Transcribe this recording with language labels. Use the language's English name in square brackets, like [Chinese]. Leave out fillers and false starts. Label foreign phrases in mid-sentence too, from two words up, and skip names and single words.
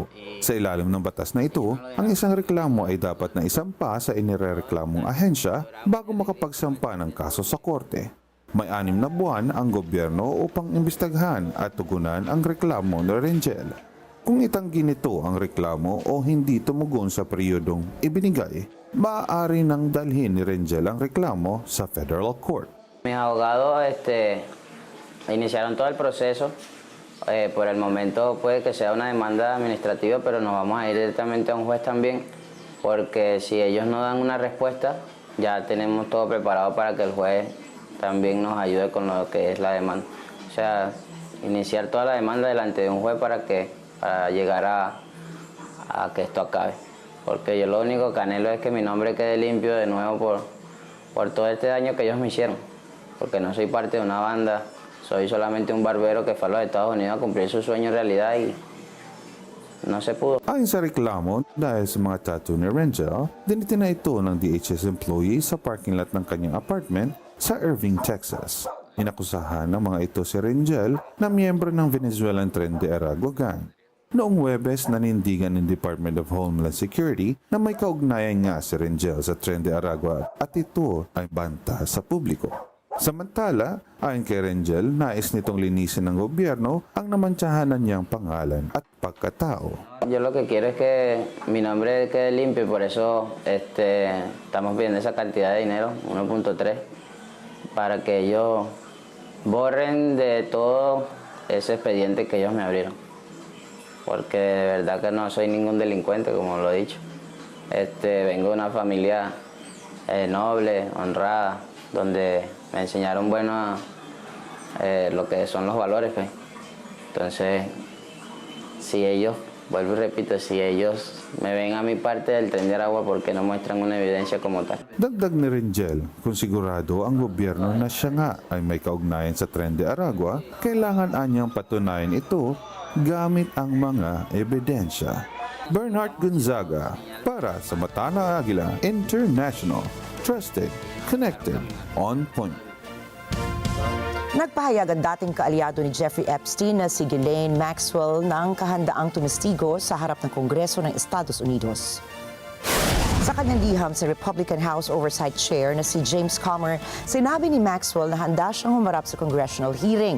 [Filipino] Sa ilalim ng batas na ito, ang isang reklamo ay dapat na isampa sa inirereklamong ahensya bago makapagsampa ng kaso sa korte. May 6 na buwan ang gobyerno upang imbestagahan at tugunan ang reklamo ni Rengel. Kung itanggi nito ang reklamo o hindi tumugon sa periyodong ibinigay, maaari nang dalhin ni Rengel ang reklamo sa [English] federal court. [Spanish] Mis abogados iniciaron todo el proceso. Por el momento puede que sea una demanda administrativa, pero nos vamos a ir directamente a un juez también, porque si ellos no dan una respuesta, ya tenemos todo preparado para que el juez también nos ayude con lo que es la demanda. O sea, iniciar toda la demanda delante de un juez para llegar a que esto acabe. Porque yo lo único que anhelo es que mi nombre quede limpio de nuevo por todo este daño que ellos me hicieron. Porque no soy parte de una banda, soy solamente un barbero que fue a los Estados Unidos a cumplir su sueño en realidad y no se pudo. [Filipino] Ayon sa reklamo, dahil sa mga tattoo ni Rengel, dinitina ito ng DHS employee sa parking lot ng kanyang apartment sa Irving, Texas. Inakusahan ng mga ito si Rengel na miyembro ng Venezuelan Tren de Aragua gang. Noong Huwebes, nanindigan ng Department of Homeland Security na may kaugnayan nga si Rengel sa Tren de Aragua at ito ay banta sa publiko. Samantala, ayon kay Rengel, nais nitong linisin ng gobyerno ang namantsahanan niyang pangalan at pagkatao. [Spanish] Yo lo que quiero es que mi nombre quede limpio, por eso estamos pidiendo esa cantidad de dinero, 1.3, para que ellos borren de todo ese expediente que ellos me abrieron. Porque de verdad que no soy ningún delincuente, como lo he dicho. Vengo de una familia noble, honrada, donde me enseñaron lo que son los valores. Pues. Entonces, si ellos, vuelvo y repito, si ellos me ven a mi parte del Tren de Aragua, ¿por qué no muestran una evidencia como tal? [Filipino] Dagdag ni Rengel, kung sigurado ang gobyerno na siya nga ay may kaugnayan sa Tren de Aragua, kailangan anyang patunayan ito gamit ang mga ebidensya. Bernard Gonzaga, para sa Mata ng Agila International. [English] Trusted, connected, on point. [Filipino] Nagpahayag ang dating kaalyado ni Jeffrey Epstein na si Ghislaine Maxwell ng kahandaang tumistigo sa harap ng Kongreso ng Estados Unidos. Sa kanyang liham sa [English] Republican House Oversight Chair [Filipino] na si James Comer, sinabi ni Maxwell na handa siyang humarap sa [English] congressional hearing.